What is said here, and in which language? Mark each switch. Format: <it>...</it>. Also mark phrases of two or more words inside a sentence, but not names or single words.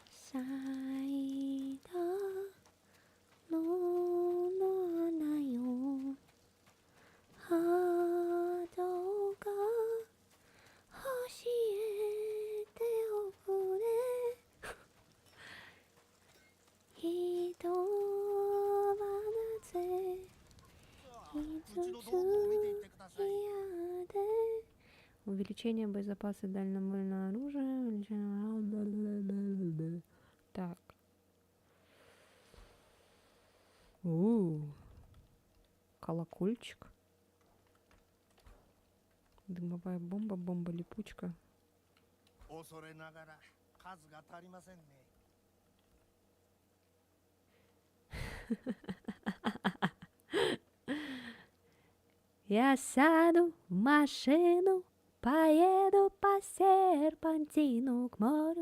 <ja>咲いた野の花よ、波動が教えておくれ。人はなぜ傷つきやで。</ja> <ru>Увеличение боезапаса дальнобойного оружия. Увеличение... Так. Колокольчик. Дымовая бомба, бомба-липучка.</ru> <ja>恐れながら数が足りませんね。</ja> <ru>Я сяду в машину, поеду по серпантину к морю.</ru>